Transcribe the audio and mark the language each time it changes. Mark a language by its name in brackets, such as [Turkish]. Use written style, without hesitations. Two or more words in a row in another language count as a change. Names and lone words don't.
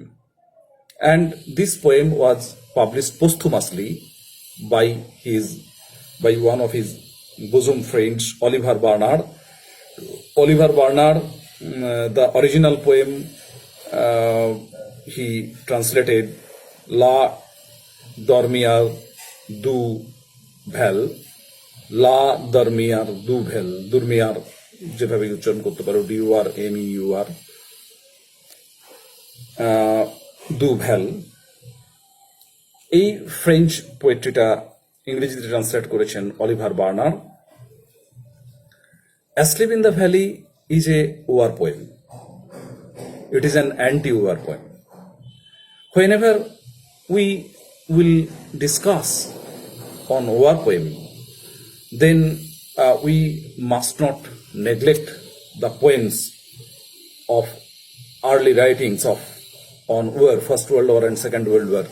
[English] And this poem was published posthumously by one of his bosom friends, Oliver Barnard. Oliver Barnard, the original poem he translated La Dormière du Vel, La Dormière du Vel, Dormière [Bangla] যেভাবে উচ্চারণ করতে পারো, [English] DUR দু ভ্যাল। [Bangla] এই [English] French poetry [Bangla] ইংরেজিতে ট্রান্সলেট করেছেন অলিভার বার্নার। [English] Asleep in the Valley is a war poem. It is an anti-war poem. Whenever we will discuss on war poem, then we must not neglect the poems of early writings on war, First World War and Second World War.